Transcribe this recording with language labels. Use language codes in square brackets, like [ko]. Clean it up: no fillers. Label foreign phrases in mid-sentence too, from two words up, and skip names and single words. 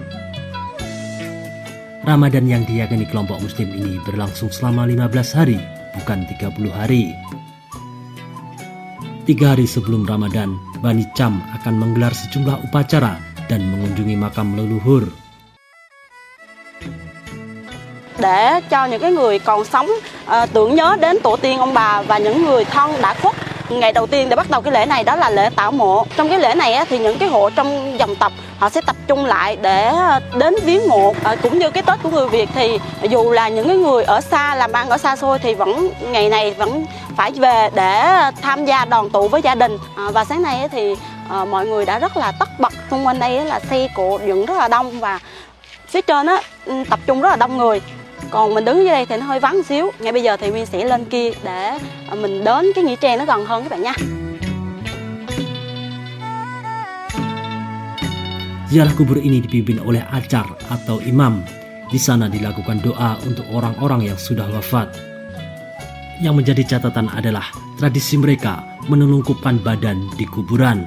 [id] Ramadan yang diyakini kelompok muslim ini berlangsung selama 15 hari, bukan 30 hari. 3 hari sebelum Ramadan, Bani Cham akan menggelar sejumlah upacara dan mengunjungi makam leluhur. [vi] Để cho những cái người còn sống tưởng nhớ đến tổ tiên ông bà và những người thân đã khuất. Ngày đầu tiên để bắt đầu cái lễ này đó là lễ tảo mộ. Trong cái lễ này thì những cái hộ trong dòng tộc họ sẽ tập trung lại để đến viếng mộ. Cũng như cái Tết của người Việt thì dù là những cái người ở xa làm ăn ở xa xôi thì vẫn ngày này vẫn phải về để tham gia đoàn tụ với gia đình. Và sáng nay thì mọi người đã rất là tất bật. Xung quanh đây là xe cộ dựng rất là đông và phía trên tập trung rất là đông người. Còn mình đứng dưới đây thì nó hơi vắng một xíu. Ngay bây giờ thì Nguyên sẽ lên kia để mình đến cái nghĩa trang nó gần hơn các bạn nha. [id] Ziarah kubur ini dipimpin oleh acar atau imam. Di sana dilakukan doa untuk orang-orang yang sudah wafat. Yang menjadi catatan adalah tradisi mereka menelungkupkan badan di kuburan.